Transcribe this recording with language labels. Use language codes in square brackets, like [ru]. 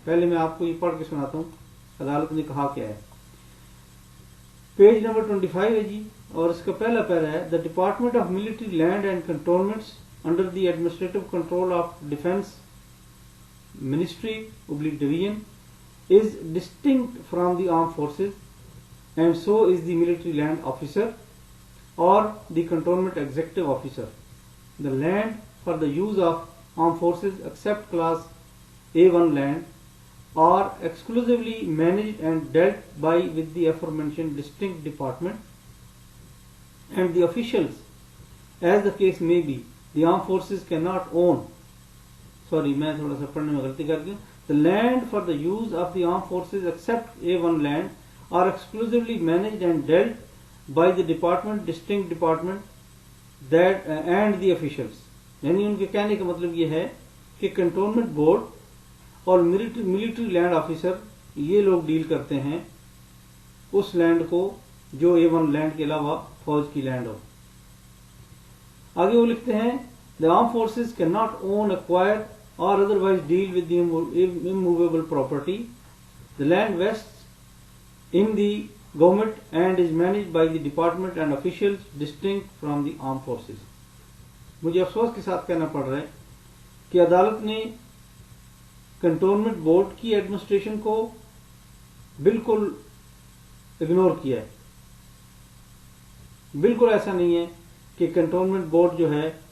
[hi] पहले मैं आपको ये पढ़ के सुनाता हूं अदालत ने कहा क्या है। पेज नंबर 25 है जी, और इसका पहला पैरा है, [en] The department of military land and cantonments under the administrative control of defence ministry division is distinct from the armed forces and so is the military land officer or the cantonment executive officer. The land for the use of armed forces except class A1 land are exclusively managed and dealt by with the aforementioned distinct department and the officials as the case may be. The armed forces cannot own, [hi] मैं थोड़ा सा पढ़ने में गलती कर गया। [en] The land for the use of the armed forces except A1 land are exclusively managed and dealt by the department, distinct department that and the officials. [hi] यानी उनके कहने का मतलब ये है कि कंटोनमेंट बोर्ड और मिलिट्री लैंड ऑफिसर ये लोग डील करते हैं उस लैंड को जो A1 लैंड के अलावा फौज की लैंड हो। आगे वो लिखते हैं, [en] the armed forces cannot own, acquire or otherwise deal with the immovable property. The land vests in the government and is managed by the department and officials distinct from the armed forces. [hi] मुझे अफसोस के साथ कहना पड़ रहा है कि अदालत ने कंटोनमेंट बोर्ड की एडमिनिस्ट्रेशन को बिल्कुल इग्नोर किया है। बिल्कुल ऐसा नहीं है कि कंटोनमेंट बोर्ड जो है